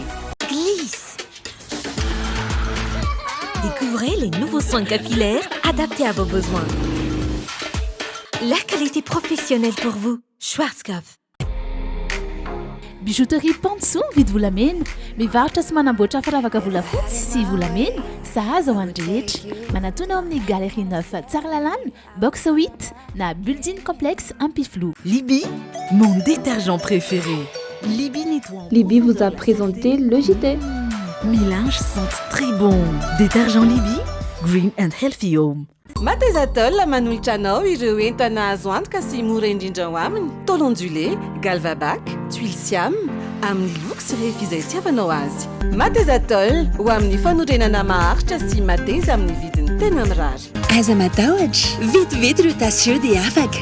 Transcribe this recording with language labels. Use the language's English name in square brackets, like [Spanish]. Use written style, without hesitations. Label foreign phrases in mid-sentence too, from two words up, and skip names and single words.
[French] Glisse. Découvrez les nouveaux soins capillaires adaptés à vos besoins. La qualité professionnelle pour vous. Schwarzkopf. [Malagasy] Bijouterie Pantsou vidy volamena, mivarotra sy manamboatra firavaka volafotsy sy volamena, sahaza ho an'ny rehetra. Manatona ao amin'ny Galerie 9 Tsaralalana, box 8 na Building Complexe Ampiflou. [French] Libby, mon détergent préféré. Libby nettoie. Libby vous a présenté le JT. Mes linges sentent très bon. Détergent Libby, [English] green and healthy home. [Malagasy] Matezatol manolotra anao ireo entana azo antoka sy mora indrindra ho aminy. [French] Tôle ondulé, [Malagasy] Galvabac, [French] tuile siam, [Malagasy] amin'ny loko sy refy izay tiavanao azy. Matezatol ho amin'ny fanorenana maharitra sy mateza amin'ny vidiny tena mirary. Aza matahotra, vetivety ireo tasy dia afaka.